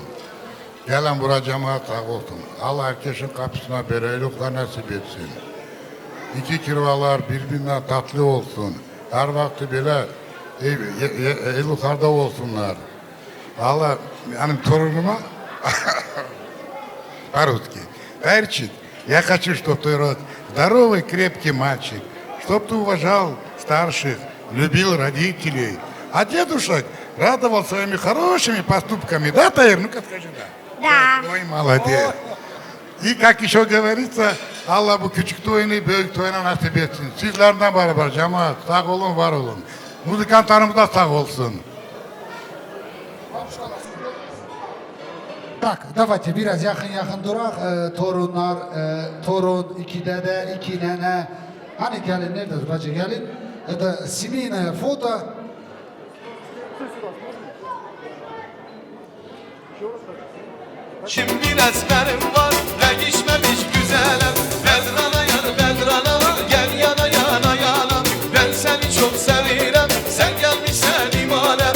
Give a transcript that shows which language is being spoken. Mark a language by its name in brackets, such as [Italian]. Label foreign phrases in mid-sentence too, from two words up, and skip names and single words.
[Turkish] Gelen buraya cemaat sağ olsun. Allah herkesin kapısına bereylikler nasip etsin. İki kirvalar birbirinden tatlı olsun. Her vakti bile yukarıda olsunlar. Allah benim torunuma по-русски. [Russian] Перчик, я хочу, чтобы ты рос здоровый, крепкий мальчик, чтобы ты уважал старших, любил родителей. А дедушек радовал своими хорошими поступками. Да, Таир? Ну-ка скажи да. Да. Ой, молодец. И как еще говорится, [Turkish] Allah bu küçük toyunu büyük toyuna nasip etsin. Sizlerden beraber cemaat sağ olun, var olun. Müzikantlarımız da sağ olsun. [Russian] Так, давайте [Turkish] biraz yakın durak. Torunlar, torun, iki dede, iki nene. Hani gelin nerededir bacı gelin? [Russian] Семейное фото. [Turkish] Şimdi resmerim var, değişmemiş güzelim. Bedrana yar, bedrana var, gel yana yana yana. Ben seni çok seviyorum, sen gelmişsen imale.